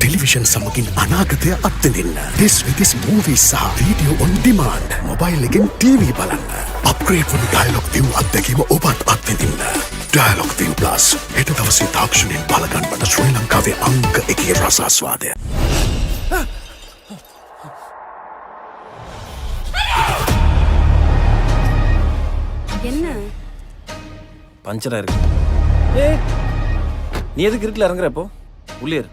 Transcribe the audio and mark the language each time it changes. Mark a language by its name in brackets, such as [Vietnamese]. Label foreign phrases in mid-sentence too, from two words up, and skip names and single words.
[Sinhala] ටෙලිවිෂන් සමගින් අනාගතය අත්විඳින්න. [English] This with this movies සහ video on demand. [Sinhala] මොබයිල් එකෙන් TV බලන්න. අප්ග්‍රේඩ් වන Dialog ViU අත්දැකීම ඔබත් අත්විඳින්න. Dialog ViU Plus හෙට දවසේ තාක්ෂණයෙන් බලගන්නට ශ්‍රී ලංකාවේ අංක 1 රසාස්වාදය. [Tamil] என்ன பஞ்சரா இருக்கு. நீ எதுக்கு இருட்டில் இறங்குற இப்போ? உள்ளே இரு.